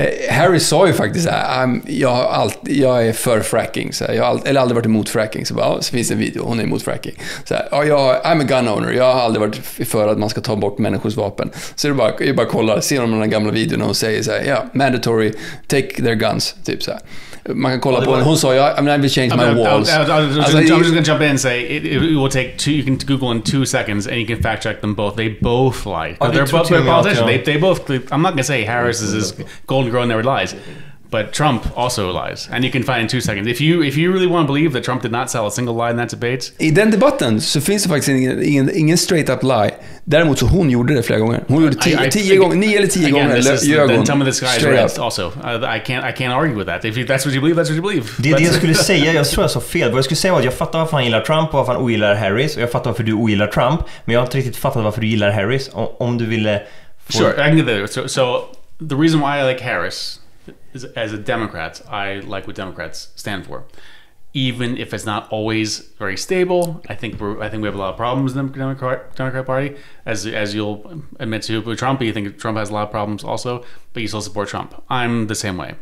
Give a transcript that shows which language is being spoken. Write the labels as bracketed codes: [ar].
[sv] Harris sa ju faktiskt så här, jag är för fracking, så här, jag har aldrig varit emot fracking, så finns en video, hon är emot fracking, så här, [en] I'm a gun owner, [sv] jag har aldrig varit för att man ska ta bort människors vapen, så jag bara kollar, ser de den gamla videon och säger så här, [en] mandatory, take their guns, [sv] typ så här. Man kan kolla på den. Hon sa, [en] I will change my walls. I'm just going to jump in and say it will take you can Google in 2 seconds and you can fact check them both. They both lie. They're both politicians. They both. I'm not going to say Harris is golden girl never lies, but Trump also lies. And you can find in 2 seconds. If you really want to believe that Trump did not sell a single lie in that debate. [sv] I den debatten så finns det faktiskt ingen [en] straight up lie. [sv] Däremot så hon gjorde det flera gånger. Hon gjorde 9 eller 10 gånger. [en] Then tell me this guy's right also. I can't argue with that. If that's what you believe, that's what you believe. [sv] Det är det jag skulle säga. Jag tror jag sa fel. Vad jag skulle säga var att jag fattar varför han gillar Trump och varför han ogillar Harris. Och jag fattar varför du ogillar Trump. Men jag har inte riktigt fattat varför du gillar Harris. Om du ville... [en] Sure, I can get there. So the reason why I like Harris is, as a Democrat, I like what Democrats stand for. Even if it's not always very stable, I think we have a lot of problems in the Democrat Party. As you'll admit to with Trump, you think Trump has a lot of problems also, but you still support Trump. I'm the same way.